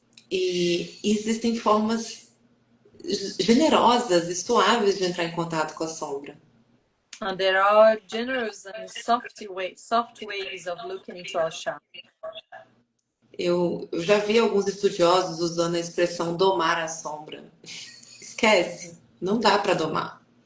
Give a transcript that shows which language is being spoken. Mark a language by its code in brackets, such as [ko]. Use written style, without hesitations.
[pt] E existem formas generosas e suaves de entrar em contato com a sombra. [en] And there are generous and soft ways of looking into our shadow. [pt] Eu já vi alguns estudiosos usando a expressão domar a sombra. Esquece, não dá para domar.